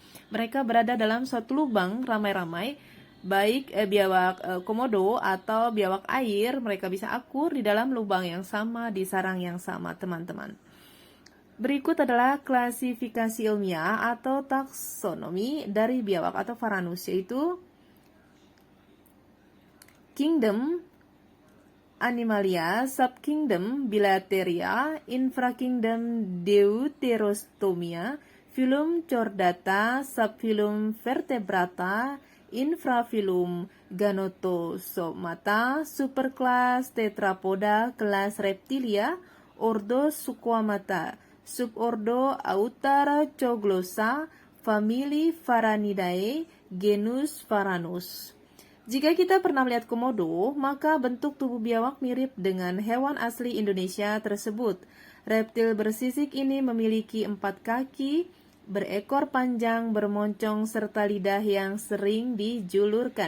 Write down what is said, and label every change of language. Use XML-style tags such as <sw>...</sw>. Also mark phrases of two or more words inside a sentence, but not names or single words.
<id>Mereka berada dalam suatu lubang ramai-ramai, baik biawak komodo atau biawak air, mereka bisa akur di dalam lubang yang sama, di sarang yang sama, teman-teman. Berikut adalah klasifikasi ilmiah atau taksonomi dari biawak atau Varanus, yaitu Kingdom Animalia, Subkingdom Bilateria, Infrakingdom Deuterostomia, Phylum Chordata, Subphylum Vertebrata, Infrafilum Ganotosomata, Superclass Tetrapoda, Kelas Reptilia, Ordo Suquamata, Subordo Autarchoglossa, Famili Varanidae, Genus Varanus. Jika kita pernah melihat komodo, maka bentuk tubuh biawak mirip dengan hewan asli Indonesia tersebut. Reptil bersisik ini memiliki 4 kaki, berekor panjang, bermoncong, serta lidah yang sering dijulurkan.</id>